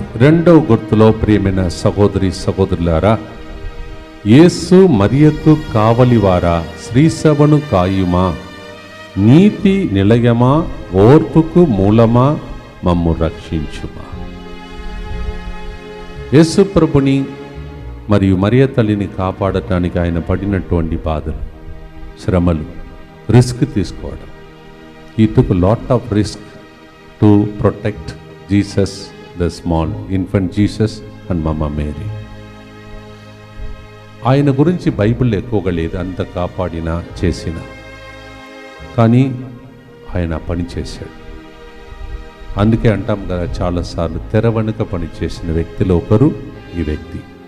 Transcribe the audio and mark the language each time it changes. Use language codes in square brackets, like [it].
[te] రెండవ గుర్తులో ప్రియమైన సహోదరి సహోదరులారా, యేసు మరియకు కావలివారా శ్రీసభను కాయుమా, నీతి నిలయమా, ఓర్పుకు మూలమా, మమ్ము రక్షించుమా. యేసు ప్రభుని మరియు మరియ తల్లిని కాపాడటానికి ఆయన పడినటువంటి బాధలు, శ్రమలు, రిస్క్ తీసుకోవడం. [en] He took a lot of risk to protect Jesus, the small infant Jesus and Mama Mary. [te] ఆయన గురించి బైబిల్ ఎక్కువగా లేదు, అంత కాపాడినా చేసిన, కానీ ఆయన పని చేశాడు. అందుకే అంటాం కదా చాలాసార్లు, తెర వెనుక పనిచేసిన వ్యక్తిలో ఒకరు ఈ వ్యక్తి.